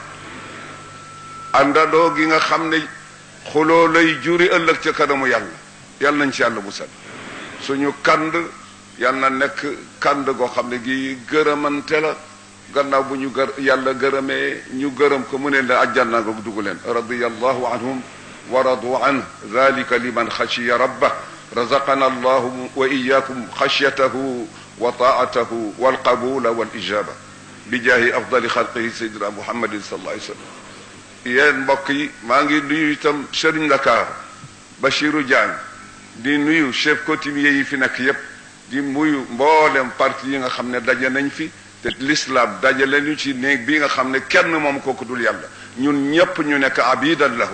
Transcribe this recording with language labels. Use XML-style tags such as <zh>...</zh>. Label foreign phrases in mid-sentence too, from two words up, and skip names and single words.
<wo>àndandoo gi nga xam ne xuloo lay juri ëllëg ca kanamu yàlla yal nañ ci yàlla musal. suñu kand yal na nekk kand goo xam ne gi gërëmante la, gannaaw bu ñu yàlla gërëmee ñu gërëm ko mu ne la àjjana nga dugg leen.</wo> <ar>رضي الله عنهم ورضوا عنه ذلك لمن خشي ربه رزقنا الله وإياكم خشيته وطاعته والقبول والإجابة بجاه أفضل خلقه سيدنا محمد صلى الله عليه وسلم.</ar> <wo>yéen mbokk yi, maa ngi nuyu itam Serigne Dakar Bachirou Diagne, di nuyu</wo> <fr>chef coutumier</fr> <wo>yi fi nekk yépp, di nuyu mboolem parti yi nga xam ne daje nañ fi te l'islam dajale ñu ci néeg bi nga xam ne kenn moom kooku dul yàlla, ñun ñépp ñu nekk</wo> <ar>عبيدا له.</ar>